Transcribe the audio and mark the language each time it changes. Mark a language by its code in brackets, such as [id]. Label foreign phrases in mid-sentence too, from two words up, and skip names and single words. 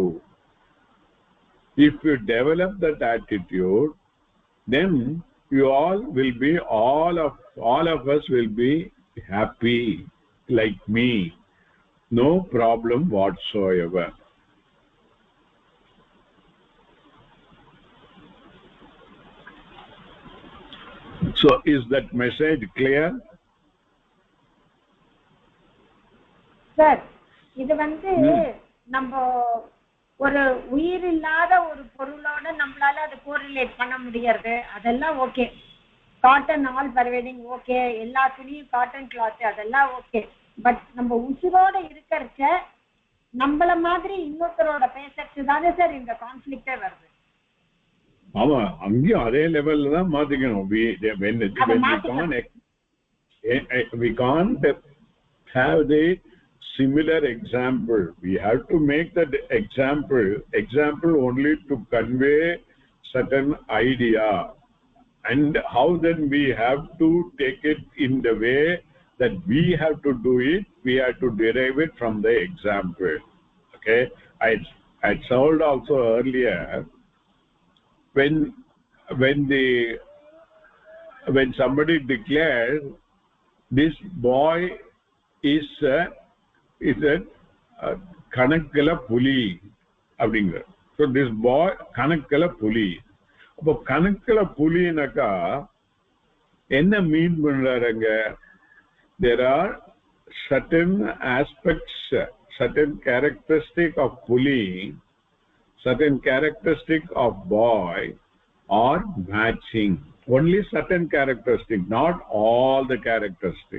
[en] If you develop that attitude, then you all of us will be happy like me, no problem whatsoever. So is that message clear? Sir, [ta] இது வந்து நம்ம ஒரு உயிர் இல்லாத ஒரு பொருளோட நம்மளால அது கோரிலேட் பண்ண முடியாது, அதெல்லாம் ஓகே. [en] cotton all pervading okay, [ta] எல்லா துணியும் [en] cotton cloth அதெல்லாம் ஓகே. [ta] பட் நம்ம உசுரோட இருக்கிறச்ச நம்மள மாதிரி இன்னொருத்தரோட பேசுறது தானே சார் இந்த கான்ஃபிளிக்டே வருது. ஆமா, அங்கேயும் அதே லெவல்ல தான் மாத்திக்கணும். [en] we can't have the similar example. We have to make that example only to convey certain idea, and how then we have to take it in the way that we have to do it. We have to derive it from the example. Okay, I told also earlier, when somebody declares this boy is a [ta] கணக்கல புலி அப்படிங்கிற. [en] So this boy [ta] கணக்கல புலி. அப்போ கணக்கல புலினாக்கா என்ன மீன் பண்றாருங்க? [en] There are certain aspects, certain characteristic of puli, certain characteristic of boy are matching. Only certain characteristic, not all the characteristic.